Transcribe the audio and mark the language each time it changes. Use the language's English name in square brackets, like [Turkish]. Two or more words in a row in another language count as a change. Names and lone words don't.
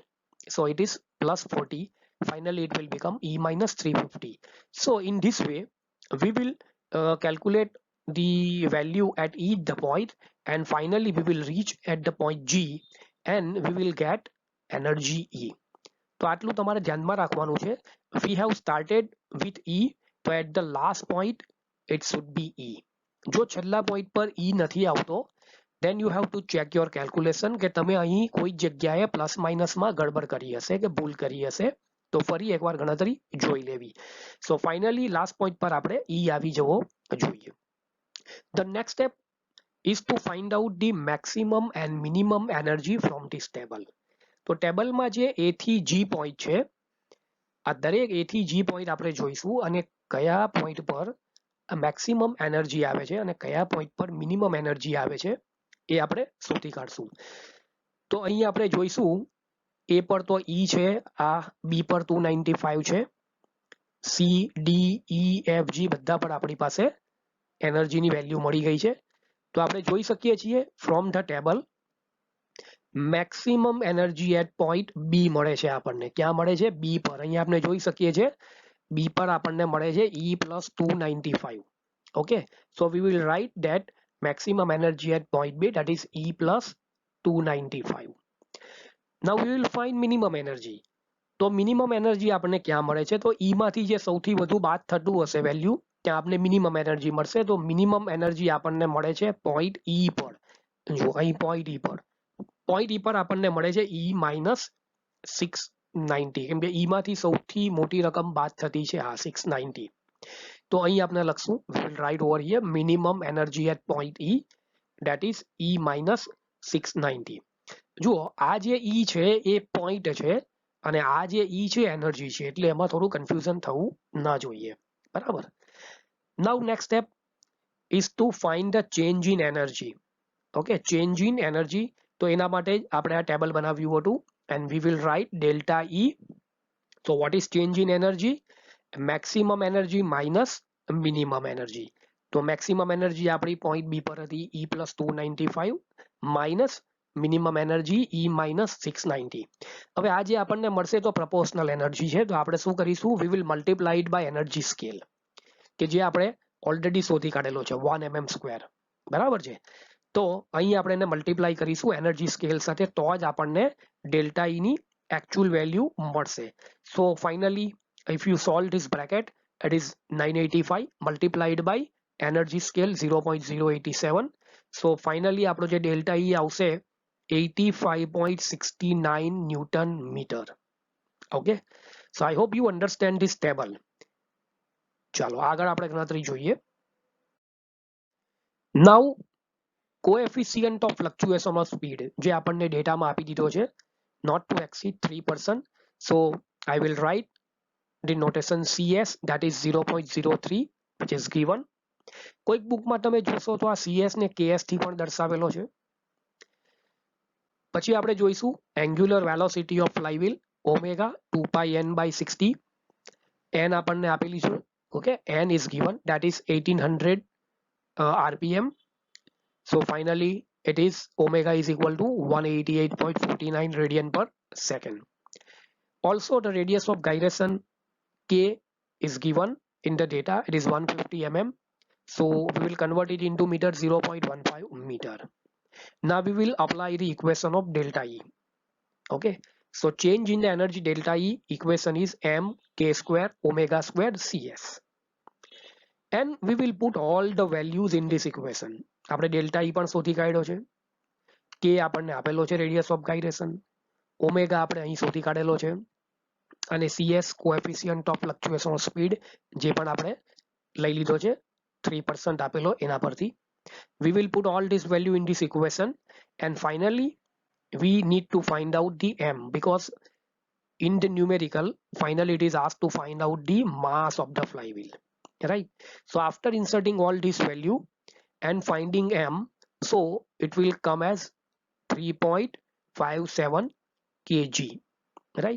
[English] So it is plus 40. Finally it will become E minus 350. So in this way we will calculate the value at each the point, and finally we will reach at the point G and we will get energy E. [Gujarati] તો આટલું તમારે ધ્યાનમાં રાખવાનું છે. [English] We have started with E, તો at the last point it should be E. [Gujarati] જો છેલ્લા point પર E નથી આવતો, [English] then you have to check your calculation [Gujarati] કે તમે અહીં કોઈ જગ્યાએ પ્લસ માઇનસમાં ગડબડ કરી હશે કે ભૂલ કરી હશે, તો ફરી એકવાર ગણતરી જોઈ લેવી. [English] so finally last point [Gujarati] પર આપણે E આવી જવો જોઈએ. [English] The next step is to find out the maximum and minimum energy from this table. [Gujarati] તો ટેબલમાં જે A થી G પોઈન્ટ છે, આ દરેક A થી G પોઈન્ટ આપણે જોઈશું અને કયા પોઈન્ટ પર [English] maximum energy [Gujarati] આવે છે અને કયા પોઈન્ટ પર [English] minimum energy [Gujarati] આવે છે એ આપણે શોધી કાઢશું. તો અહીં આપણે જોઈશું A પર તો E છે, આ B પર 295 છે, C D E F G બધા પર આપણી પાસે એનર્જીની વેલ્યુ મળી ગઈ છે. તો આપણે જોઈ શકીએ છીએ [English] from the table maximum energy at point B [Gujarati] મળે છે આપણને. ક્યાં મળે છે? B પર. અહીંયા આપણે જોઈ શકીએ છીએ B પર આપણને મળે છે E plus 295. [English] Okay, so we will write that maximum energy at point B, that is E plus 295. Now we will find minimum energy. [Gujarati] તો [English] minimum energy [Gujarati] આપણને ક્યાં મળે છે? તો E માંથી જે સૌથી વધુ બાદ થતું હશે વેલ્યુ, ત્યાં આપણને [English] minimum energy [Gujarati] મળશે. તો [English] minimum energy [Gujarati] આપણને મળે છે પોઈન્ટ E પર. જો અહીં પોઈન્ટ E પર, પોઈન્ટ E પર આપણને મળે છે E minus 690, કેમ કે E માંથી સૌથી મોટી રકમ બાદ થતી છે આ 690. તો અહીં આપણે લખશું, [English] we will write over here minimum energy at point E, that is E minus 690. [Gujarati] જુઓ આ જે E છે એ પોઈન્ટ છે અને આ જે E છે એનર્જી છે, એટલે એમાં થોડું કન્ફ્યુઝન થવું ના જોઈએ. બરાબર. [English] Now next step is to find the change in energy. Okay, change in energy. [Gujarati] તો એના માટે આપણે આ ટેબલ બનાવ્યું હતું, [English] and we will write delta E. So what is change in energy? Maximum energy minus minimum energy. [Gujarati] તો [English] maximum energy [Gujarati] આપણી point B પર હતી [English] E plus 295 minus minimum energy E minus 690. [Gujarati] હવે આ જે આપણને મળશે તો [English] proportional energy [Gujarati] છે, તો આપણે શું કરીશું? [English] We will multiply it by energy scale, [Gujarati] કે જે આપણે ઓલરેડી શોધી કાઢેલો છે 1 mm સ્ક્વેર. બરાબર છે. તો અહીં આપણે એને મલ્ટીપ્લાય કરીશું [English] energy scale [Gujarati] સાથે, તો જ આપણને ડેલ્ટા E ની [English] actual value [Gujarati] મળશે. [English] So finally if you solve this bracket, it is 985 multiplied by energy scale 0.087. So finally [Gujarati] આપણો જે ડેલ્ટા E આવશે 85.69 [English] Newton meter. Okay, so I hope you understand this table. [Gujarati] ચાલો આગળ આપણે ગણતરી જોઈએ. [English] Now coefficient of fluctuation of speed [Gujarati] જે આપણને ડેટામાં આપી દીધો છે, [English] not to exceed 3%. So I will write the notation CS, that is 0.03, which is given. [Gujarati] કોઈક બુકમાં તમે જોશો તો આ CS ને KS થી પણ દર્શાવેલો છે. પછી આપણે જોઈશું [English] angular velocity of flywheel omega 2 pi n by 60. [Gujarati] n આપણને આપેલી છે. [English] Okay, n is given, that is 1800 RPM. So finally it is omega is equal to 188.49 radian per second. Also the radius of gyration K is given in the data, it is 150 mm. So we will convert it into meter, 0.15 meter. Now we will apply the equation of delta E. Okay, so change in the energy delta E equation is m k square omega squared CS, and we will put all the values in this equation. [Gujarati] આપણે ડેલ્ટા E પણ શોધી કાઢ્યો છે, K આપણને આપેલો છે [English] radius of gyration, [Gujarati] ઓમેગા આપણે અહીં શોધી કાઢેલો છે, અને CS [English] coefficient of fluctuation of speed [Gujarati] જે પણ આપણે લઈ લીધો છે 3% આપેલો એના પરથી. [English] We will put all this value in this equation, and finally we need to find out the m, because in the numerical, finally it is asked to find out the mass of the flywheel, right? So after inserting all this value and finding m, so it will come as 3.57 kg, right?